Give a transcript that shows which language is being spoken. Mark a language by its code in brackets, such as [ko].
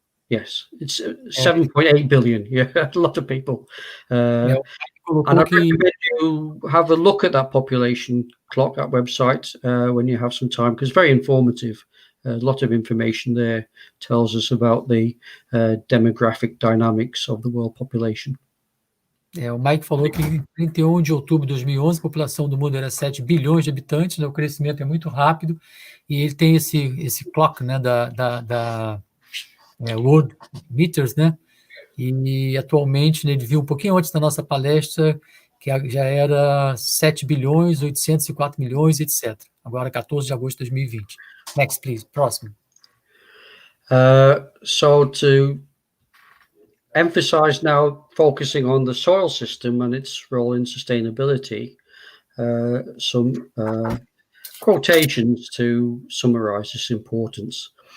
[en] Yes, it's 7.8 billion. Yeah, a lot of people. And I recommend you have a look at that population clock, that website, when you have some time, because it's very informative. A lot of information there tells us about the demographic dynamics of the world population. [pt] O Mike falou que em 31 de outubro de 2011 a população do mundo era 7 bilhões de habitantes, né? O crescimento é muito rápido, e ele tem esse clock, né, da World Meters, né? E atualmente, né, ele viu um pouquinho antes da nossa palestra que já era 7 bilhões, 804 milhões, etc. Agora, 14 de agosto de 2020. [en] Next, please. [pt] Próximo. [en] So to emphasize now, focusing on the soil system and its role in sustainability, some quotations to summarize this importance.